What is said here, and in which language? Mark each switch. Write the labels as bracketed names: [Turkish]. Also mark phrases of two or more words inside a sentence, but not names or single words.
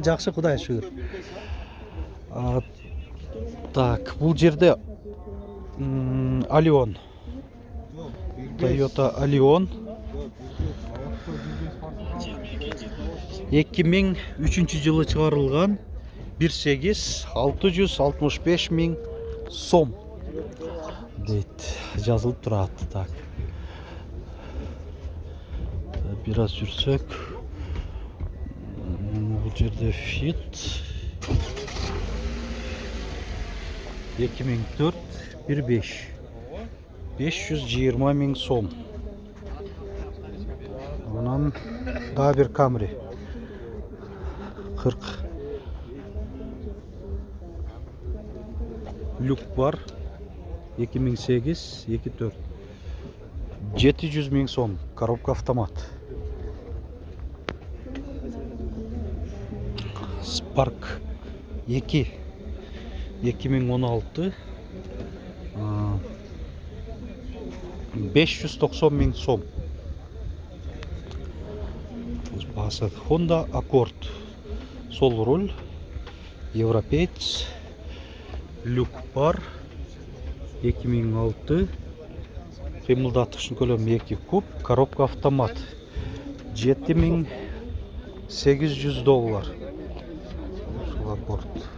[Kyrgyz] Жакшы, Кудайга шүгүр. Так, бул жерде Allion. Toyota Allion. 2003 жылы чыгарылган. 1.8 665 [Uzbek] ming so'm [Kyrgyz] дейт, жазылып турат. Так. Бир аз жүрсөк, бул жерде Fit 2004 15 520 [Uzbek] ming so'm. [Kyrgyz] Анан дагы бир Camry 40. Люк бар. 2008 24. 700 [Uzbek] ming so'm. [Russian] Коробка автомат. [Kyrgyz] Spark 2 2016 590 [Uzbek] ming so'm. [Kyrgyz] Honda Accord. Сол руль. Европеец. Люк бар. 2006. Кыймылдаткычтын көлөмү 2 куб. [Russian] Коробка автомат. [Kyrgyz] $7,800. Ушул Accord.